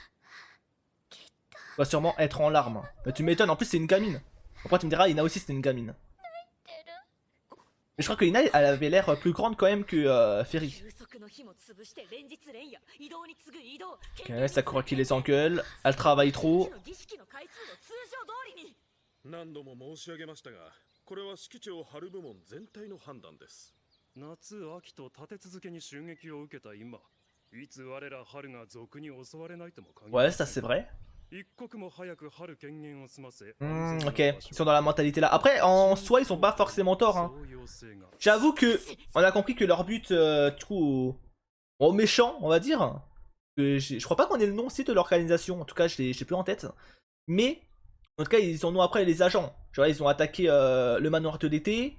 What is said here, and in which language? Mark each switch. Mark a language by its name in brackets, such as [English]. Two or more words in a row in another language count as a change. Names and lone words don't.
[French] Va sûrement être en larmes. Mais tu m'étonnes, en plus, c'est une gamine. Après, tu me diras, Ina aussi, c'était une gamine. Mais je crois que Ina, elle avait l'air plus grande quand même que Ferry. Ok, Sakura qui les engueule. Elle travaille trop. [Japanese] 何度も申し上げましたが、これは指揮長春部門全体の判断です。夏秋と立て続けに襲撃を受けた今、いつ我ら春が賊に襲われないとも限りま [French] Ouais, [Japanese] せん。 [French] ça c'est vrai. [Japanese] 一刻も早く春権限を済ませ、 [French] Ok, ils sont dans la mentalité là. Après, en soi, ils sont pas forcément tort. Hein. J'avoue que on a compris que leur but, du coup, au méchant, on va dire. Je crois pas qu'on ait le nom aussi de l'organisation. En tout cas, je l'ai plus en tête. Mais en tout cas, ils en ont après les agents. Genre, ils ont attaqué le manoir de l'été.